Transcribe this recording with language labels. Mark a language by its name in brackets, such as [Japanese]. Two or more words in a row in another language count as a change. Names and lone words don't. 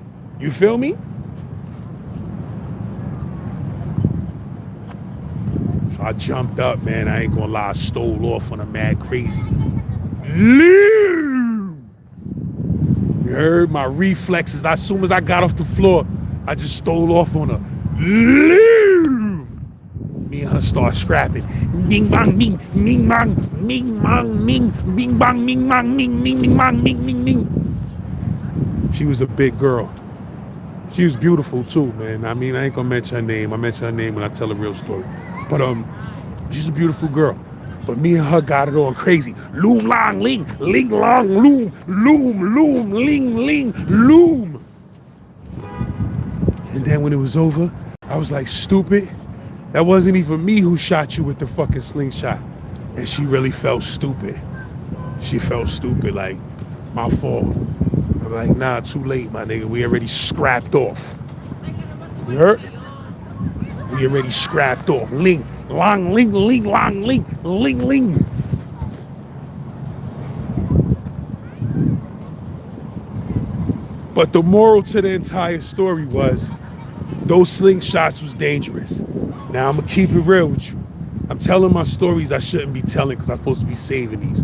[English] You feel me? So I jumped up, man. I ain't gonna lie, I stole off on a mad crazy. You heard my reflexes. As soon as I got off the floor, I just stole off on her. Me and her start scrapping. Ming bang ming, ming bang, ming bang ming, bing bang ming bang ming, ming ming bang ming ming ming. She was a big girl. She was beautiful too, man. I mean, I ain't gonna mention her name. I mention her name when I tell a real story. But she's a beautiful girl. But me and her got it on crazy. Loom long ling, ling long loom, loom loom ling ling loom. And then when it was over, I was like, stupid. That wasn't even me who shot you with the fucking slingshot. And she really felt stupid. She felt stupid, like, my fault. I'm like, nah, too late, my nigga. We already scrapped off. You heard? We already scrapped off. Ling, long, ling, ling, long, ling, ling, ling. But the moral to the entire story was, those slingshots was dangerous. Now, I'm going to keep it real with you. I'm telling my stories I shouldn't be telling because I'm supposed to be saving these.